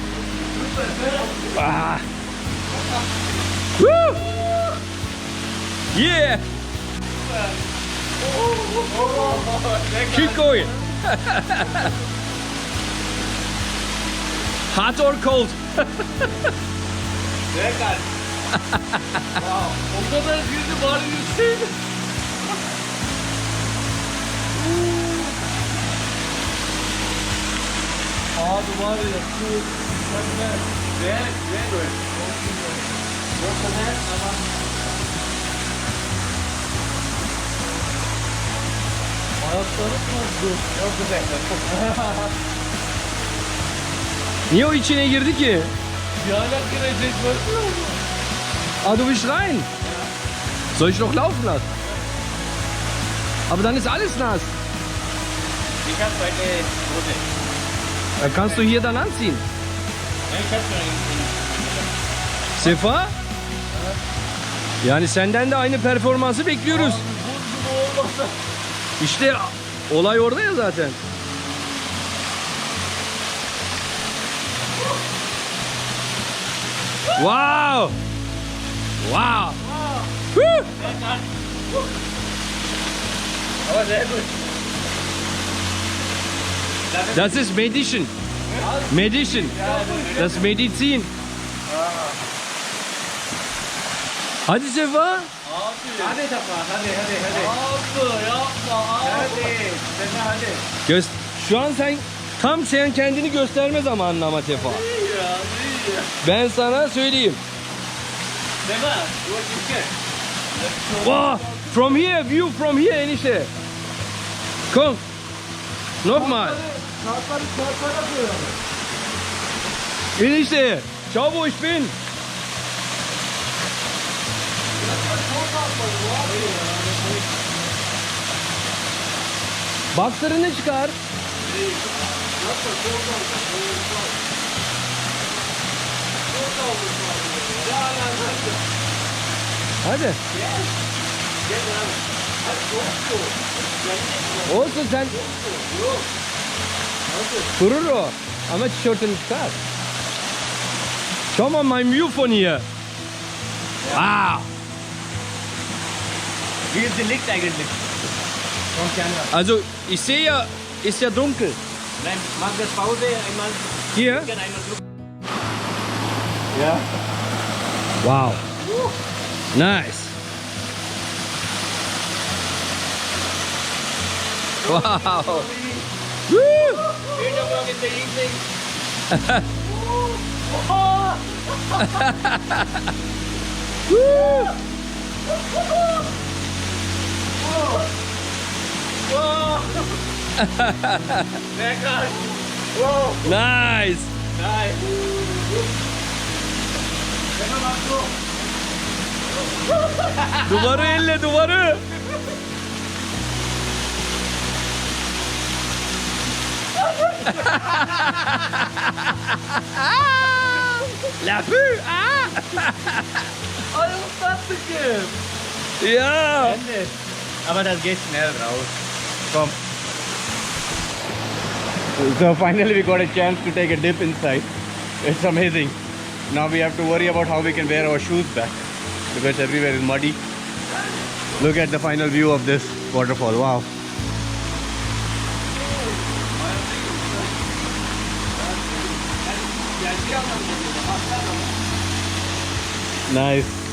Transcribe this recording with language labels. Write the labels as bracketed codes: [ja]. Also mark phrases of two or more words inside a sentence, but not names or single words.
[en] Ah. Woo! Yeah. Keep going. Hot or cold? [tr] O kadar girdi bari yükseydi. Abi var ya şu mükemmel. Ayakları kazdı. Çok güzel. Niye o içine girdi ki? Yağla girecek bakıyor musun? [de] Ah, du willst rein? Soll ich noch laufen lassen? Aber dann ist alles nass. Ich habe eine Hose. Dann kannst du hier dann anziehen. Ich habe schon [tr] Sefa? Yani senden de aynı performansı bekliyoruz. Buz gibi olmasa. İşte olay orada ya zaten. Wow! Wow! Woo! [de] Aber sehr gut. Das ist Medicine. Medicine. Das ist Medizin. [tr] Hadi Sefa. Hadi Safa, hadi. Abi yapma abi. Hadi. Safa hadi. Şu an sen kendini gösterme zamanın ama Sefa. İyi ya, iyi ya. Ben sana söyleyeyim. Safa, [en] you are ticket. Wow! From here, view from here enişte. [de] Komm. Nochmal. [tr] Kartları kartlara koyalım. Enişte. [de] Schau wo ich bin. [tr] Baksırını çıkar. Hadi. Olsun sen. Durur o. Ama tişörtünü çıkar. [de] Schau mal mein View von hier. Wow. Wie ist die Licht eigentlich? Vom Kamera. Also ich sehe ja, ist ja dunkel. Nein, mach das Pause einmal. Hier? Kann einmal drücken. Ja. Wow. [en] Nice. Wow. Woo. 8 o'clock in the evening. Woo. [de] Sehr geil. [en] Nice. [de] Nein. [tr] Duvarı elle duvarı. [fr] La vue. Ah. [tr] Ay ıslattık hep. [de] Ja. Ende. Aber das geht schnell raus. Komm. [en] So finally we got a chance to take a dip inside. It's amazing. Now we have to worry about how we can wear our shoes back because everywhere is muddy. Look at the final view of this waterfall. Wow. Nice.